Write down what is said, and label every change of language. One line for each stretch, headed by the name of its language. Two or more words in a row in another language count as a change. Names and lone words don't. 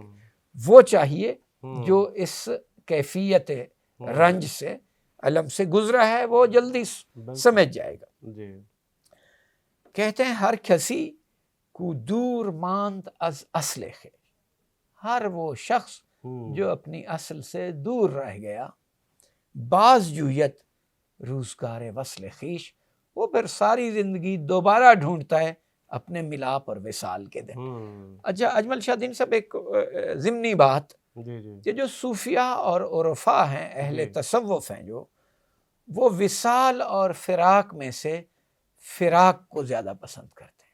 Urdu: وہ چاہیے جو اس کیفیت رنج سے، علم سے گزرا ہے، وہ جلدی سمجھ جائے گا. کہتے ہیں
Persian: ہر کسی کو دور ماند از اصل خیر،
Urdu: ہر وہ شخص جو اپنی اصل سے دور رہ گیا،
Persian: باز جویت روزگار وصل خیش،
Urdu: وہ پھر ساری زندگی دوبارہ ڈھونڈتا ہے اپنے ملاپ اور وصال کے دن. اچھا اجمل شاہ دین صاحب، ایک ضمنی بات کہ جو صوفیاء اور عرفاء ہیں، اہل تصوف ہیں، جو وہ وصال اور فراق میں سے فراق کو زیادہ پسند کرتے ہیں.